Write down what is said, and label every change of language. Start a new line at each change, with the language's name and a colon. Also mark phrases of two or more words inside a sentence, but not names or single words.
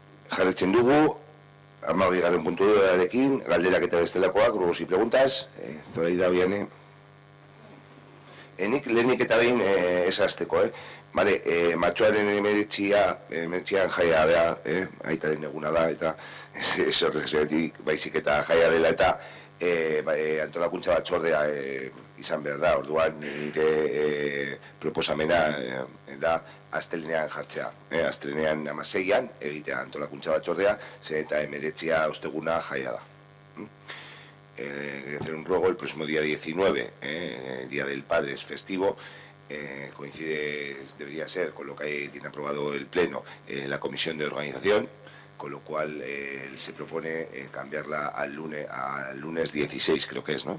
Basque: Jarretzen dugu, 12. puntuarekin, galderak eta bestelakoak,
Spanish: grupos y preguntas, Zoraida Viane.
Basque: Nik lehenik eta behin esazteko, Vale, martxoaren emeretxian jaia da, aitaren eguna da, eta ez horrezetik baizik eta jaia dela, eta antolakuntza batzordea izan behar da, orduan nire proposamena da astelenean jartzea, astelenean 16an egitea antolakuntza batzordea, eta emeretzia osteguna jaia da.
Spanish: Hacer un ruego el próximo día 19, el Día del Padre es festivo, coincide, debería ser con lo que tiene aprobado el Pleno, la Comisión de Organización, con lo cual se propone cambiarla al lunes 16, creo que es, ¿no?